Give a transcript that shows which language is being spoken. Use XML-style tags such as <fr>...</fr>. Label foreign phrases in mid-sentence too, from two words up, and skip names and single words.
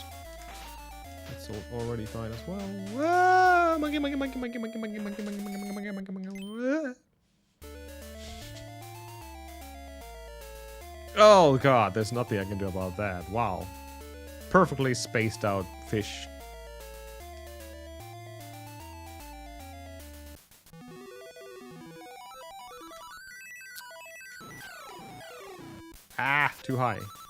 <en>That's already fine as well. Ah, monkey, monkey, monkey, monkey, monkey, monkey, monkey, monkey, monkey, monkey, monkey, monkey, monkey. Oh god, there's nothing I can do about that. Wow. perfectly spaced out fish. Ah, too high.</en>